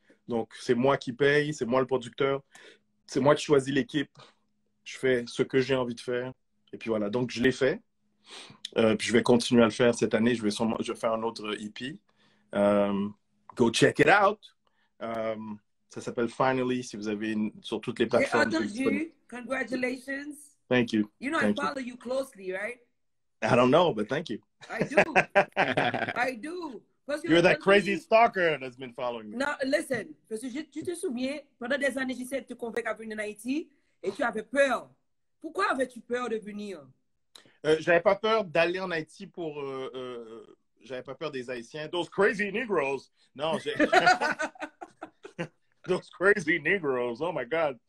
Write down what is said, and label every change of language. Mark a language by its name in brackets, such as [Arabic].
[French] Donc c'est moi qui paye, c'est moi le producteur, c'est moi qui choisis l'équipe, je fais ce que j'ai envie de faire, et puis voilà. Donc je l'ai fait. Puis je vais continuer à le faire cette année. Je vais faire un autre EP. [English] Go check it out. [French] Ça s'appelle Finally, si vous avez sur toutes les plateformes. J'ai entendu. Congratulations. [English] Thank you. You know, I follow you closely, right? I don't know, but thank you. I do. I do. You're that crazy stalker that's been following me. No, listen. [French] Parce que tu te souviens, pendant des années, j'essayais de te convaincre à venir en Haïti et tu avais peur. Pourquoi avais-tu peur de venir? J'avais pas peur d'aller en Haïti pour... j'avais pas peur des Haïtiens. [English] Those crazy Negroes. Non, Those crazy Negroes. Oh my God.